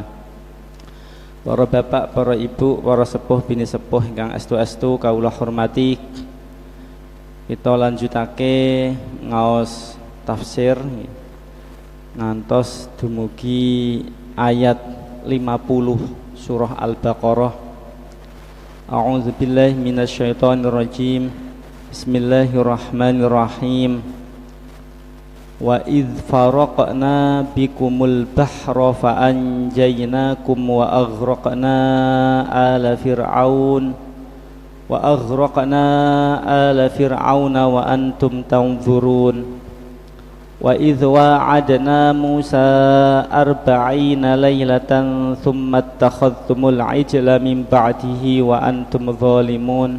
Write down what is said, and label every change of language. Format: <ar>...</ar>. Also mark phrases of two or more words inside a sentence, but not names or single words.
<jv>Para bapak, para ibu, para sepuh, bini sepuh ingkang estu-estu kawula hormati, kita lanjutake ngaos tafsir ngantos dumugi ayat 50 surah Al-Baqarah.</jv> <ar>أعوذ بالله من الشيطان الرجيم. Bismillahirrahmanirrahim. وإذ فرقنا بكم البحر فأنجيناكم وأغرقنا آل فرعون وأنتم تنظرون. وإذ واعدنا موسى 40 ليلة ثم اتخذتم العجل من بعده وأنتم ظالمون.</ar>